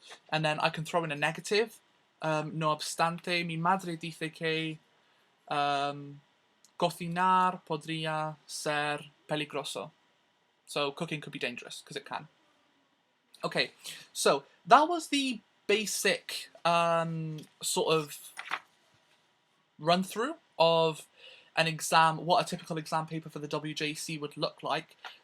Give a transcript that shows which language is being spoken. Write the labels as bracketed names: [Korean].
[English] And then I can throw in a negative. [Spanish] No obstante, mi madre dice que cocinar podría ser peligroso. [English] So cooking could be dangerous, because it can. Okay, so that was the basic sort of run through of an exam, what a typical exam paper for the WJC would look like.